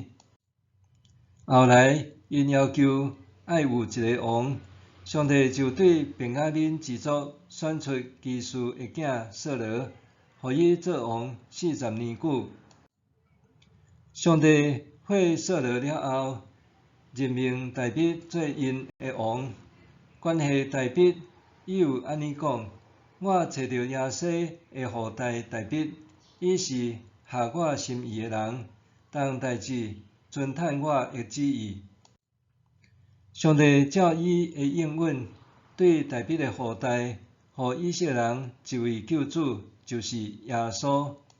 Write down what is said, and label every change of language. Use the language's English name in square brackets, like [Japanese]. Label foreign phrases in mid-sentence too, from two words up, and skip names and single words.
[Min Nan Chinese] 后来，因要求爱有一个王，上帝就对便雅悯支族选出基士的囝扫罗，互伊做王40年久。上帝废扫罗了后，任命大卫做因的王。关系大卫，伊有安尼讲：“我找到耶西的后代大卫，伊是合我心意的人，当代志遵趁我的旨意。” 上帝照伊的应允，对大卫的后代，互以色列人一位救主，就是耶稣。